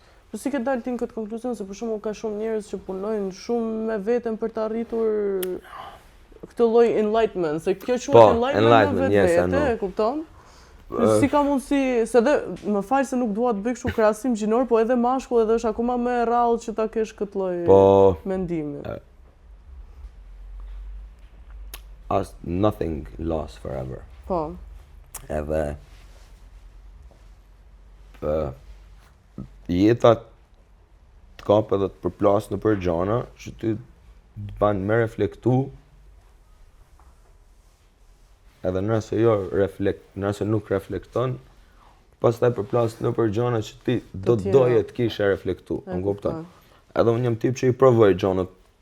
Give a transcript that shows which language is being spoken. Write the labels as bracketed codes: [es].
[sq] Po si ke dalë ti në këtë konkluzion se për shembull ka shumë njerëz që punojnë shumë me veten për të arritur këtë lloj enlightenment, se kjo quhet enlightenment me vetë, e kupton? Si ka mundësi, se edhe më fal se nuk dua të bëj kështu krahasim gjinor, po edhe mashkull edhe është akoma më e rrallë që ta kesh këtë lloj mendimi. [en] As nothing lasts forever. [sq] Po. Edhe jeta të kap edhe të përplas në për gjana që ty të ban me reflektu edhe nëse nuk reflekton, pastaj përplas në për gjana që ti doje të kishe reflektu, më kupton. Edhe unë jam tip që i provoj gjanat